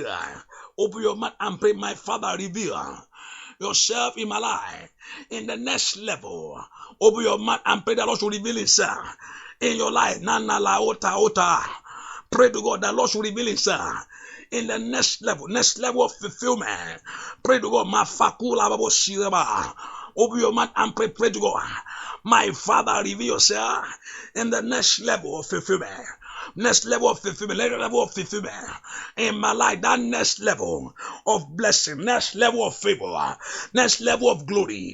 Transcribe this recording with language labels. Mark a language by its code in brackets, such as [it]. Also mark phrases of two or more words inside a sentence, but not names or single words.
[en] Open your mouth and pray, my Father, reveal yourself in my life. In the next level, open your mouth and pray that Lord should reveal Himself in your life. Nana la ota. Pray to God that Lord should reveal Himself in the next level of fulfillment. Pray to God, mafakula babo shiraba. Open your mouth and pray to God. My Father, reveal yourself in the next level of fulfillment. Next level of fulfillment. Next level of fulfillment in my life. That next level of blessing. Next level of favor. Next level of glory.